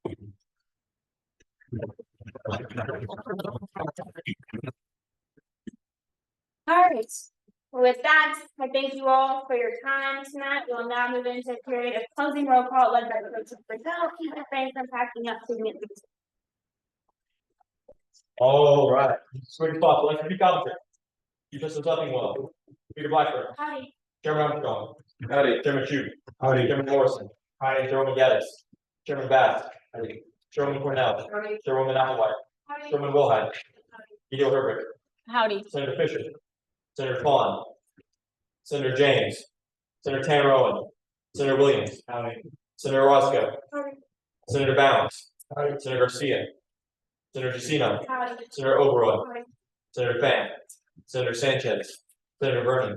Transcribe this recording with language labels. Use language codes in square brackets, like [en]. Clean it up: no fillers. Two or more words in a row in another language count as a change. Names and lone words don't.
[en] Alright, with that, I thank you all for your time tonight. We'll now move into a period of closing roll call led by Coach Brazil. Keep your friends from packing up to the All right, swing spot, let's be confident. You just did something well. Speaker Blackburn. Howdy. Chairman Armstrong. Howdy. Chairman Chu. Howdy. Chairman Morrison. Howdy. Chairman Gaddis. Chairman Bass. Howdy. Chairman Cornell. Howdy. Chairwoman Applewhite. Howdy. Chairman Wilhite. Edel Herbert. Howdy. Senator Fisher. Senator Fawn. Senator James. Senator Tanner Owen. Senator Williams. Howdy. Senator Roscoe. Howdy. Senator Bounds. Howdy. Senator Garcia. Senator Jacino. Howdy. Senator Oberoi. Howdy. Senator Pham. Senator Sanchez. Senator Vernon.